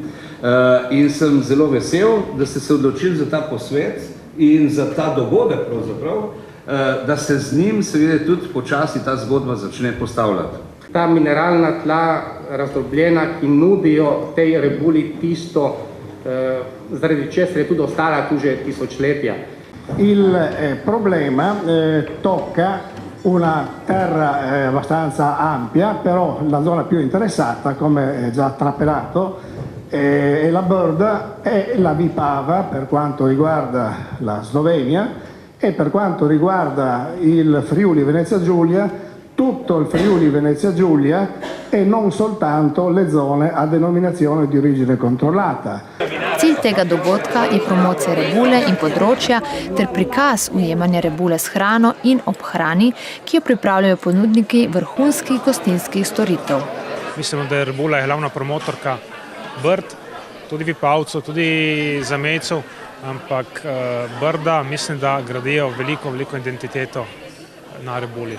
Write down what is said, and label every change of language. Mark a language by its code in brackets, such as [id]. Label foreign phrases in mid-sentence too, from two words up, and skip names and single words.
[sl] In sem zelo vesel, da ste se odločili za ta posvet in za ta dogodek pravzaprav, da se z njim seveda tudi počasi ta zgodba začne postavljati. Ta mineralna tla razdrobljena, ki nudijo tej rebuli tisto, zaradi česar je tudi ostala tu že tisočletja. [it] Il problema tocca una terra abbastanza ampia, però la zona più interessata, come già trapelato, è la Brda e la Vipava per quanto riguarda la Slovenia e per quanto riguarda il Friuli Venezia Giulia, tutto il Friuli Venezia Giulia e non soltanto le zone a denominazione di origine controllata. [sl] Cilj tega dogodka je promocija rebule in področja ter prikaz ujemanja rebule s hrano in ob hrani, ki jo pripravljajo ponudniki vrhunskih gostinskih storitev. Mislim, da je rebula glavna promotorka Brd, tudi Vipavcev, tudi Zamejcev, ampak Brda mislim, da gradijo veliko identiteto na rebuli.